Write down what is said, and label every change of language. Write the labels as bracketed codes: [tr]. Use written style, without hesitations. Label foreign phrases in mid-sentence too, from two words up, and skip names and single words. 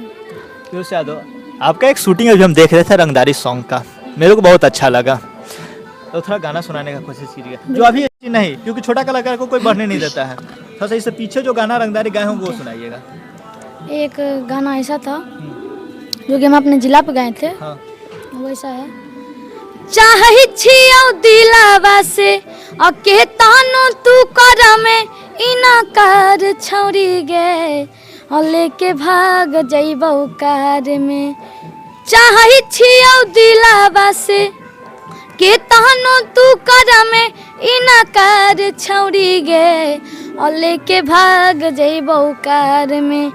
[hi] पीयूष यादव, आपका एक शूटिंग अभी हम देख रहे थे रंगदारी सॉन्ग का, मेरे को बहुत अच्छा लगा, तो थोड़ा गाना सुनाने का कोशिश कीजिए, जो अभी अच्छी नहीं, क्योंकि छोटा कलाकार को कोई बढ़ने नहीं देता है, थोड़ा सा इससे पीछे जो गाना रंगदारी गाए हों वो सुनाइएगा। एक गाना ऐसा था जो कि हम अपने जिला पे गाए थे, हाँ। वैसा है। [anp] चाहे छियो दिलावा से अके तानो तू कर में इना कार छौरी गे और लेके भाग जइबौ कार में। चाहे छियो दिलावा से के तानो तू कर में इना कार छौरी गे और लेके भाग जइबौ कार में।